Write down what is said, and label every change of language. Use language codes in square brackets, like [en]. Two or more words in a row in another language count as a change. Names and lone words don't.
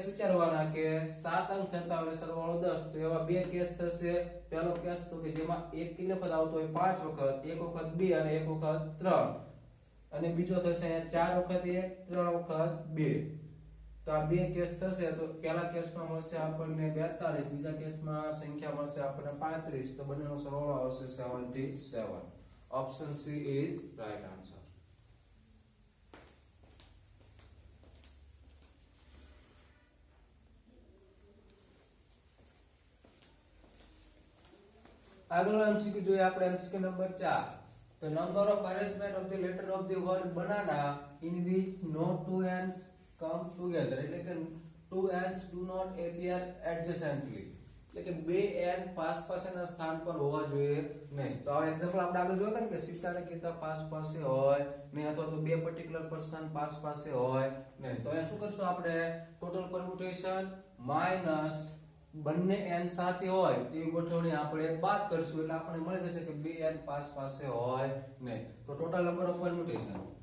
[gu] વિચારવાના કે 7 અંક થતા હોય સરવાળો 10 તો એવા બે કેસ થશે પહેલો કેસ તો કે જેમાં એક કેટલી વખત આવતો હોય 5 વખત એક વખત 2 અને એક વખત 3 અને બીજો થશે અહીંયા 4 વખત 1 3 વખત 2 તો આ બે કેસ થશે તો પહેલા કેસમાં મળશે આપણને 42 બીજા કેસમાં સંખ્યા મળશે આપણને 35 તો બંનેનો સરવાળો આવશે 77 [en] option C is right answer [gu] આગળનો એમસીક્યુ જોઈએ આપણે [en] MCQ number 4 the number of arrangement of the letter of the word banana in which no two ends come together [gu] એટલે કે [en] two ends do not appear adjacently [gu] એટલે કે બે એન્ડ પાસ પાસેના સ્થાન પર હોવા જોઈએ નહીં તો આ એક્ઝામ્પલ આપણે આગળ જોયું કે સીતા અને કીતા પાસ પાસે હોય નહીં અથવા તો બે [en] particular person [gu] પાસ પાસે હોય નહીં તો અહીંયા શું કરશું આપણે [en] total permutation minus [gu] બંને n સાથે હોય તેવી ગોઠવણી આપણે બાદ કરશું એટલે આપણને મળી જશે કે બે n પાસ પાસે હોય નહીં તો [en] total number of permutation